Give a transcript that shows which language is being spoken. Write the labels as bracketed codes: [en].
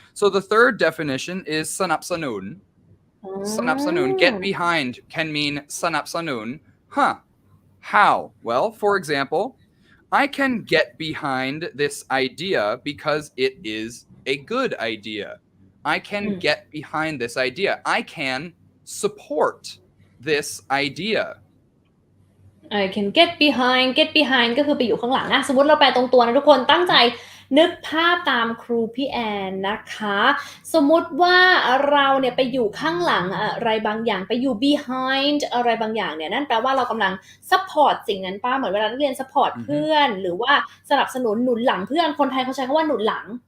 [en] So the third definition is สนับสนุน สนับสนุน get behind can mean สนับสนุน How? Well, for example, I can get behind this idea because it is a good idea.I can get behind this idea. I can support this idea. I can get behind [th] ก็คือไปอยู่ข้างหลังนะสมมติเราแปลตรงตัวนะทุกคนตั้งใจนึกภาพตามครูพี่แอนนะคะสมมติว่าเราเนี่ยไปอยู่ข้างหลังอะไรบางอย่างไปอยู่ behind อะไรบางอย่างเนี่ยนั่นแปลว่าเรากำลัง support สิ่งนั้นป้าเหมือนเวลานักเรียน support เพื่อนหรือว่าสนับสนุนหนุนหลังเพื่อนคนไทยเขาใช้คำว่าหนุนหลัง